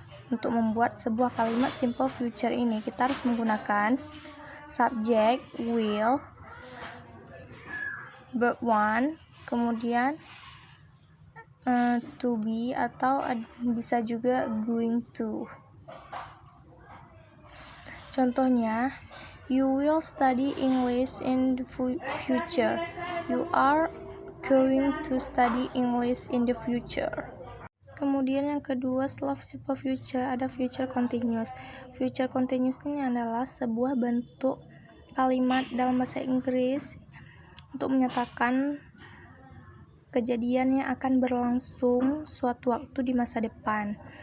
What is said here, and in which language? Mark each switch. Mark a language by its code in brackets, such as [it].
[id] Untuk membuat sebuah kalimat simple future ini, kita harus menggunakan subject, will, verb 1, kemudian to be, atau bisa juga going to. Contohnya, [en] you will study English in the future. You are going to study English in the future. [id] Kemudian yang kedua, setelah simple future ada future continuous. Future continuous ini adalah sebuah bentuk kalimat dalam bahasa Inggris untuk menyatakan kejadian yang akan berlangsung suatu waktu di masa depan.